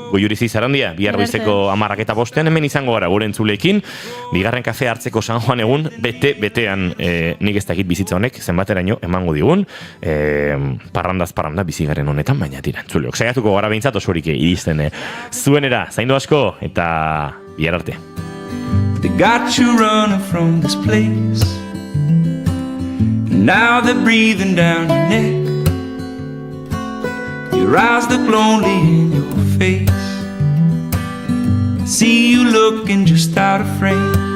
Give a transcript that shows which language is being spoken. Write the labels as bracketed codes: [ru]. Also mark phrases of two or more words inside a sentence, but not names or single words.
[eu] Goiuri Zizarandia, bihar goizeko 10:05 hemen izango gara gure entzuleekin. Bigarren kafe hartzeko San Juan egun, betean nik ez dakit bizitza honek, zenbateraino emango digun, parrandaz parranda bizigaren honetan, baina tira, entzuleok. Saiatuko gara behintzat osorik iristen zuenera, zaindu asko, eta bihar arte. [en] They got you running from this place. Now they're breathing down your neck. Your eyes look lonely in your face. I see you looking just out of frame.